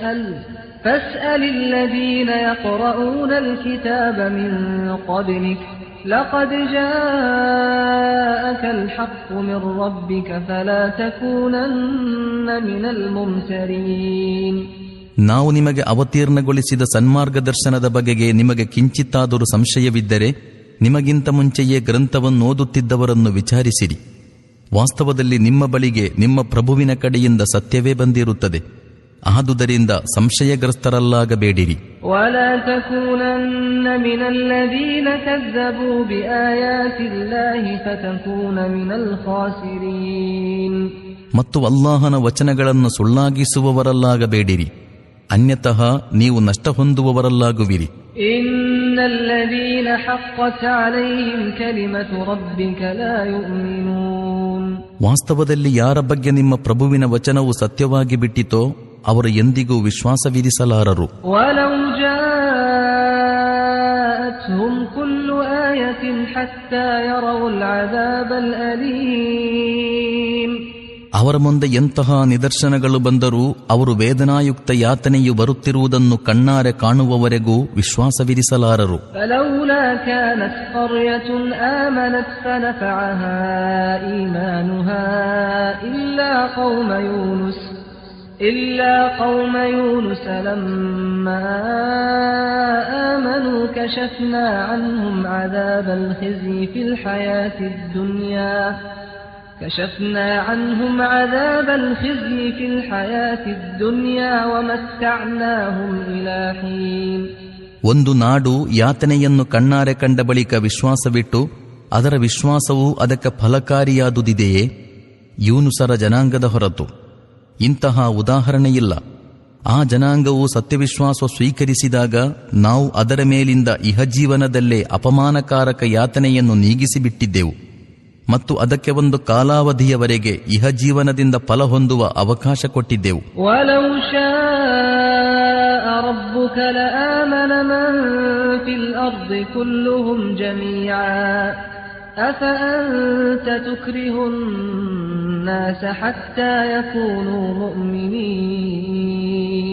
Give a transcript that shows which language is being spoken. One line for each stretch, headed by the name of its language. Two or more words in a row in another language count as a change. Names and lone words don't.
Arabic: فاسأل الذين يقرؤون الكتاب من قبلك لقد جاءك الحق من ربك فلا تكونن من الممترين.
Kannada: ನಾವು ನಿಮಗೆ ಅವತೀರ್ಣಗೊಳಿಸಿದ ಸನ್ಮಾರ್ಗದರ್ಶನದ ಬಗೆಗೆ ನಿಮಗೆ ಕಿಂಚಿತ್ತಾದರೂ ಸಂಶಯವಿದ್ದರೆ ನಿಮಗಿಂತ ಮುಂಚೆಯೇ ಗ್ರಂಥವನ್ನು ಓದುತ್ತಿದ್ದವರನ್ನು ವಿಚಾರಿಸಿರಿ. ವಾಸ್ತವದಲ್ಲಿ ನಿಮ್ಮ ಬಳಿಗೆ ನಿಮ್ಮ ಪ್ರಭುವಿನ ಕಡೆಯಿಂದ ಸತ್ಯವೇ ಬಂದಿರುತ್ತದೆ. ಆದುದರಿಂದ ಸಂಶಯಗ್ರಸ್ತರಲ್ಲಾಗಬೇಡಿರಿ.
Arabic: ولا تكونن من الذين كذبوا بآيات الله فتكون من الخاسرين.
Kannada: ಮತ್ತು ಅಲ್ಲಾಹನ ವಚನಗಳನ್ನು ಸುಳ್ಳಾಗಿಸುವವರಲ್ಲಾಗಬೇಡಿರಿ, ಅನ್ಯತಃ ನೀವು ನಷ್ಟ ಹೊಂದುವವರಲ್ಲಾಗುವಿರಿ.
Arabic: إن الذين حقت عليهم كلمة ربك لا يؤمنون.
Kannada: ವಾಸ್ತವದಲ್ಲಿ ಯಾರ ಬಗ್ಗೆ ನಿಮ್ಮ ಪ್ರಭುವಿನ ವಚನವು ಸತ್ಯವಾಗಿ ಬಿಟ್ಟಿತೋ ಅವರು ಎಂದಿಗೂ ವಿಶ್ವಾಸವಿರಿಸಲಾರರು.
Arabic: ولو جاءتهم كل آية حتى يروا العذاب الأليم.
Kannada: ಅವರ ಮುಂದೆ ಎಂತಹ ನಿದರ್ಶನಗಳು ಬಂದರೂ ಅವರು ವೇದನಾಯುಕ್ತ ಯಾತನೆಯು ಬರುತ್ತಿರುವುದನ್ನು ಕಣ್ಣಾರೆ ಕಾಣುವವರೆಗೂ ವಿಶ್ವಾಸವಿರಿಸಲಾರರು.
Arabic: فلولا كانت قرية آمنت فنفعها إيمانها إلا قوم يونس لما آمنوا كشفنا عنهم عذاب الخزي في الحياة الدنيا ومتعناهم إلى حين.
Kannada: ಒಂದು ನಾಡು ಯಾತನೆಯನ್ನು ಕಣ್ಣಾರೆ ಕಂಡ ಬಳಿಕ ವಿಶ್ವಾಸವಿಟ್ಟು ಅದರ ವಿಶ್ವಾಸವು ಅದಕ್ಕೆ ಫಲಕಾರಿಯಾದುದಿದೆಯೇ? ಯೂನುಸರ ಜನಾಂಗದ ಹೊರತು ಇಂತಹ ಉದಾಹರಣೆಯಿಲ್ಲ. ಆ ಜನಾಂಗವು ಸತ್ಯವಿಶ್ವಾಸ ಸ್ವೀಕರಿಸಿದಾಗ ನಾವು ಅದರ ಮೇಲಿಂದ ಇಹಜೀವನದಲ್ಲೇ ಅಪಮಾನಕಾರಕ ಯಾತನೆಯನ್ನು ನೀಗಿಸಿಬಿಟ್ಟಿದ್ದೆವು ಮತ್ತು ಅದಕ್ಕೆ ಒಂದು ಕಾಲಾವಧಿಯವರೆಗೆ ಇಹಜೀವನದಿಂದ ಫಲ ಹೊಂದುವ ಅವಕಾಶ ಕೊಟ್ಟಿದ್ದೆವು.
Arabic: وَلَوْ شَاءَ رَبُّكَ لَآمَنَ مَن فِي الْأَرْضِ كُلُّهُمْ جَمِيعًا أَفَأَنْتَ تُكْرِهُ النَّاسَ حَتَّى يَكُونُوا مُؤْمِنِينَ.